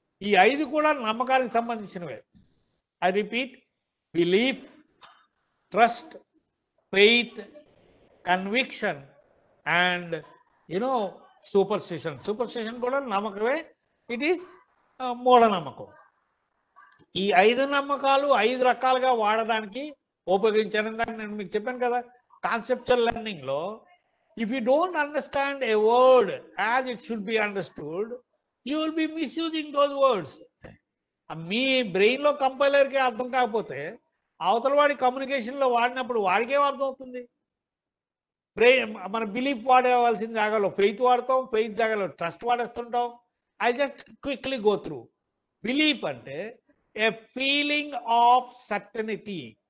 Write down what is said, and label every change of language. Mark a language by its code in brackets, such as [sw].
[te] ఈ 5 కూడా నమ్మకానికి సంబంధించినవే. [en] I repeat, [te] belief, trust, faith, conviction and superstition. Superstition కూడా నమ్మకమే, [en] it is [te] మూఢనమ్మకం. ఈ 5 నమ్మకాలు 5 రకాలుగా వాడడానికి ఉపయోగించాను. నేను మీకు చెప్పాను కదా, conceptual లెర్నింగ్లో [en] if you don't understand a word as it should be understood, you will be misusing those words. [te] మీ బ్రెయిన్లో కంపైలర్కి అర్థం కాకపోతే అవతల వాడి కమ్యూనికేషన్లో వాడినప్పుడు వాడికేం అర్థం అవుతుంది? మన బిలీఫ్ వాడవలసిన జాగాలో ఫెయిత్ వాడతాం, ఫెయిత్ జాగాలో trust వాడేస్తుంటాం. [en] I just quickly go through. Belief అంటే a feeling of certainty.